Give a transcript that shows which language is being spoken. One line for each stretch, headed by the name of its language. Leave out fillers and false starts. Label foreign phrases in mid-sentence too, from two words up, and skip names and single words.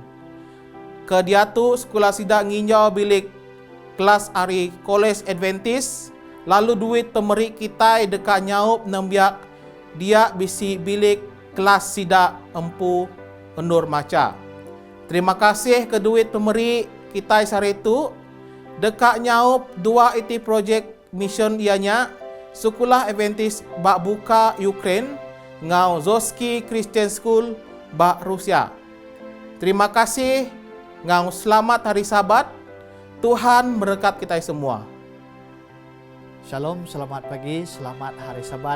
Iban: Ke dia tu sekolah sidak nginjau bilik kelas hari College Adventist. Lalu duit pemeri kita dekat nyaup nembiak dia bisi bilik kelas sidak empu endur maca. Terima kasih ke duit pemeri kita sehari itu dekat nyaup dua
English: IT project mission
Iban: ianya sekolah Adventist bak buka Ukraine ngau Zoski Christian School bak Rusia. Terima kasih ngau selamat hari Sabat. Tuhan berkat kita semua. Shalom, selamat pagi, selamat hari Sabat.